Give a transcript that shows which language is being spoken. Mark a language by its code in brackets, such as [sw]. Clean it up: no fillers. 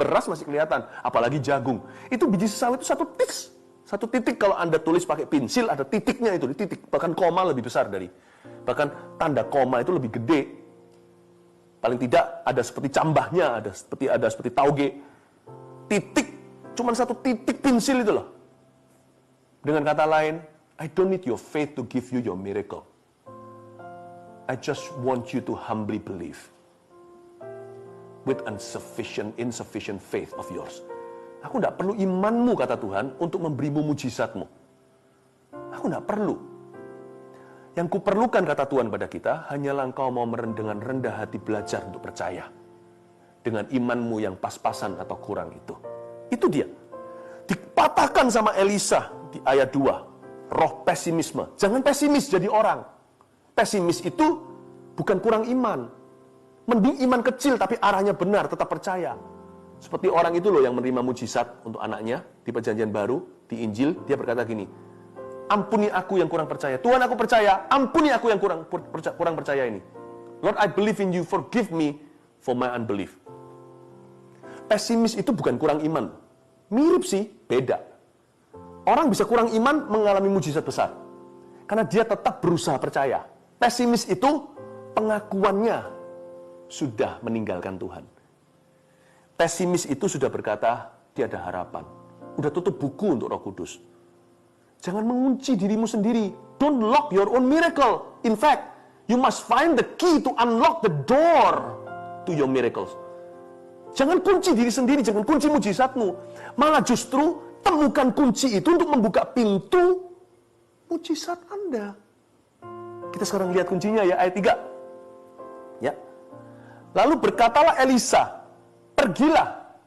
[id] Beras masih kelihatan, apalagi jagung. Itu biji sesawi itu satu titik kalau Anda tulis pakai pensil, ada titiknya itu, di titik. Bahkan koma lebih besar bahkan tanda koma itu lebih gede. Paling tidak ada seperti cambahnya, ada seperti tauge. Titik, cuma satu titik pensil itu loh. Dengan kata lain, [en] I don't need your faith to give you your miracle. I just want you to humbly believe with insufficient faith of yours. [id] Aku tidak perlu imanmu, kata Tuhan, untuk memberimu mujizatmu. Aku tidak perlu. Yang kuperlukan, kata Tuhan pada kita, hanyalah engkau mau dengan rendah hati belajar untuk percaya. Dengan imanmu yang pas-pasan atau kurang itu. Itu dia. Dipatahkan sama Elisa di ayat 2. Roh pesimisme. Jangan pesimis jadi orang. Pesimis itu bukan kurang iman. Mending iman kecil tapi arahnya benar, tetap percaya. Seperti orang itu loh yang menerima mujizat untuk anaknya di Perjanjian Baru, di Injil, dia berkata gini, ampuni aku yang kurang percaya. Tuhan, aku percaya, ampuni aku yang kurang percaya ini. [en] Lord, I believe in you, forgive me for my unbelief. [id] Pesimis itu bukan kurang iman. Mirip sih, beda. Orang bisa kurang iman mengalami mujizat besar. Karena dia tetap berusaha percaya. Pesimis itu pengakuannya sudah meninggalkan Tuhan. Pesimis itu sudah berkata, tiada harapan. Udah tutup buku untuk Roh Kudus. Jangan mengunci dirimu sendiri. [en] Don't lock your own miracle. In fact, you must find the key to unlock the door to your miracles. [id] Jangan kunci diri sendiri, jangan kunci mujizatmu. Malah justru temukan kunci itu untuk membuka pintu mujizat Anda. Kita sekarang lihat kuncinya ya, ayat 3. Ya. Lalu berkatalah Elisa, pergilah.